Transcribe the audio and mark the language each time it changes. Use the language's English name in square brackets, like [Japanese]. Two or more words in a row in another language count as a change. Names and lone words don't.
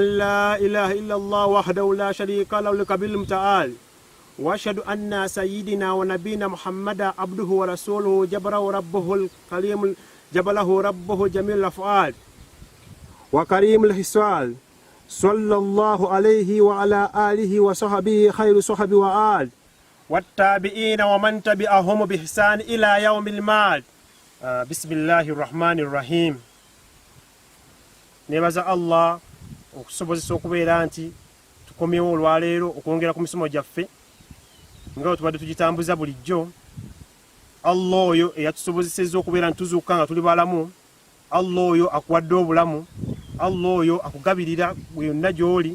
[Arabic] لا إله إلا الله وحده لا شريك له الكبير المتعال وأشهد أن سيدنا ونبينا محمد عبده ورسوله جبره ربه الكريم جبله ربه جميل الأفعال وكريم الحسال صلى الله عليه وعلى آله وصحبه خير صحبه وآل والتابعين ومن تبعهم بإحسان إلى يوم المعاد. بسم الله الرحمن الرحيم. [Ganda] nebaza Allah okusobozesa okubeera nti tukomyewo olwaleero okwongera ku misomo gyaffe nga tubadde tugitambuza bulijjo. Allah oyo eyatusobozesezza okubeera ntuzuuka nga tuli balamu. Allah oyo akuwadde obulamu. Allah oyo akugabirira yonna gy'oli.